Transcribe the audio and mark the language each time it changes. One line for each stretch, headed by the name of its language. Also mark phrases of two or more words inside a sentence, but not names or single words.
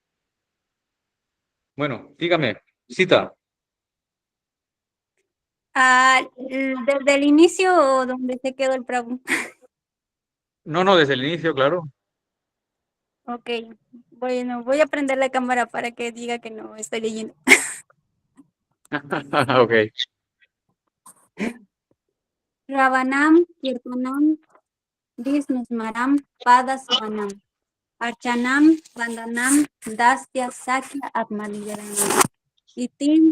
Spanish: Bueno, dígame, cita. desde el inicio o donde se quedó el Prabhu. No, no, desde el inicio, claro. Ok, bueno, voy a prender la cámara para que diga que no estoy leyendo. Ok.
Sanskrit: Ravanam, Kirtanam, Visnusmaram, Padasevanam, Archanam, Vandanam, Dastya, Sakya, Atmanivedanam. Itim,